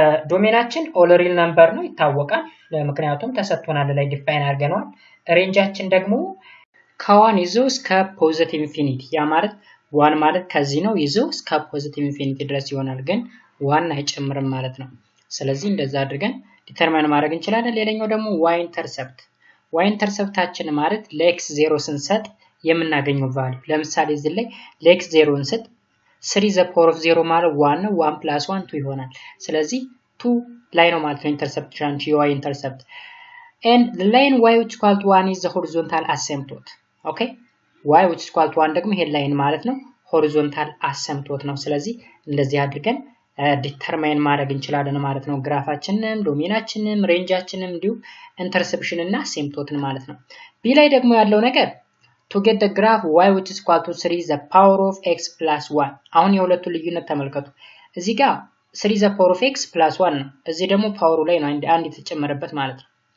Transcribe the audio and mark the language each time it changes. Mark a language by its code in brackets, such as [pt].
[am] ዶሜናችን ኦል ሪል ነምበር ነው ይታወቃል ምክንያቱም ተሰጥቶናል ላይ ዲፋይን አድርገናል ሬንጃችን ደግሞ ከ1 ይዞ እስከ ፖዚቲቭ ኢንፊኒቲ ያ ማለት 1 ማለት ከዚህ ነው ይዞ እስከ ፖዚቲቭ ኢንፊኒቲ ድረስ ይሆናል ግን 1 አይጨምርም ማለት ነው ስለዚህ እንደዛ አድርገን ዲተርማይን ማድረግ እንችላለን ሌላኛው ደግሞ y ኢንተርሰፕታችን ማለት ለx 0 ስንሰጥ የምናገኘው ቫልዩ ለምሳሌ እዚህ ላይ ለx 0 እንሰጥ 3 the power of 0 ማለት 1 ነው 1 plus 1 2 ይሆናል ስለዚህ 2 ላይ ነው ማለት ነው ኢንተርሰፕሽን y ኢንተርሰፕት [en] and the line y which is equal to 1 is the horizontal asymptote. [am] Okay, y which is equal to 1 ደግሞ ይሄ ላይን ማለት ነው horizontal asymptote ነው። ስለዚህ እንደዚህ አድርገን ዲተርማይን ማድረግ እንችላለን ማለት ነው ግራፋችንን ዶሜናችንን ሬንጃችንን እንዲሁ ኢንተርሰፕሽን እና አሲምፕቶትን ማለት ነው። ቢ ላይ ደግሞ ያለው ነገር [en] to get the graph y which is equal to 3 the power of x plus 1 [am] አሁን የሁለቱ ልዩነት ተመልከቱ። እዚህ ጋር [en] 3 the power of x plus 1 [am] ነው። እዚህ ደግሞ ፓወሩ ላይ ነው አንድ የተጨመረበት ማለት ነው።